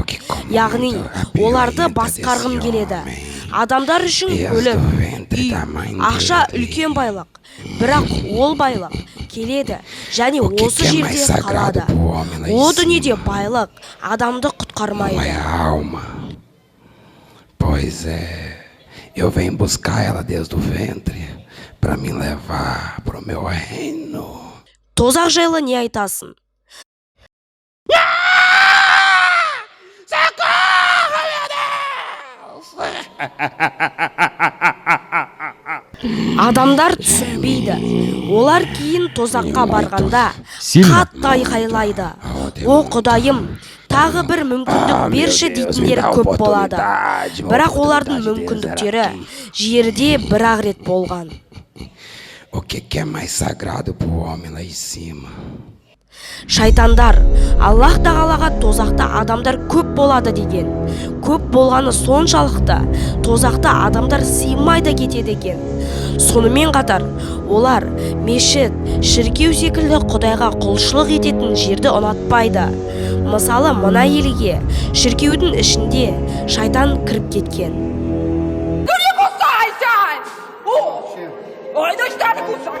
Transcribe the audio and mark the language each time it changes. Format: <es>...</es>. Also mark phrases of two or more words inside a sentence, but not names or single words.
<kk>Яғни, оларды басқарғым келеді. Адамдар үшін өлім, үй, ақша үлкен байлық. Бірақ ол байлық келеді және осы жерде қалады. О дүниеде байлық адамды құтқармайды.</kk> <pt>Pois é, eu venho buscar ela desde o ventre para me levar pro meu reino.</pt> <kk>Тозақ жайлы не айтасың? Адамдар түсінбейді. Олар кейін тозаққа барғанда қатты айқайлайды. О Құдайым, тағы бір мүмкіндік берші дейтіндер көп болады. Бірақ олардың мүмкіндіктері жерде бір-ақ рет болған.</kk> <pt>O que é mais sagrado pro homem lá em cima?</pt> <kk>Шайтандар, Аллах тағалаға тозақта адамдар көп болады деген. Көп болғаны соншалықты тозақта адамдар сыймайды кетеді екен. Сонымен қатар, олар мешіт, шіркеу секілді Құдайға құлшылық ететін жерді ұнатпайды. Мысалы, мына елге шіркеудің ішінде шайтан кіріп кеткен.</kk> <ru>Ой, да что ты кусаешь?</ru>